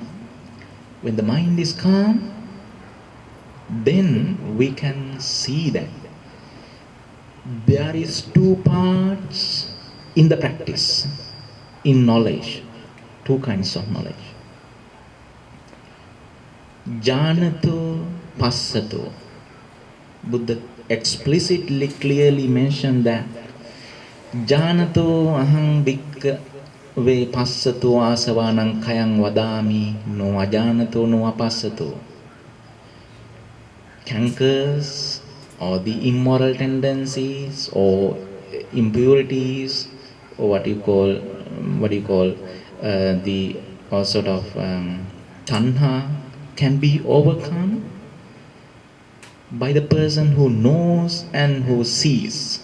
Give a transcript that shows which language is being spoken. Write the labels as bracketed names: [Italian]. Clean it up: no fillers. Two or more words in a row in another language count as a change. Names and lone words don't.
[English] When the mind is calm, then we can see that there is 2 parts in the practice, in knowledge, 2 kinds of knowledge. [Pali] Janato, passato. [English] Buddha explicitly, clearly mentioned that [Pali] Janato ahang bhikka ve passato asavanang kayang vadami no ajanato no apassato. [English] Cankers or the immoral tendencies or impurities or what you call the all sort of tanha can be overcome by the person who knows and who sees.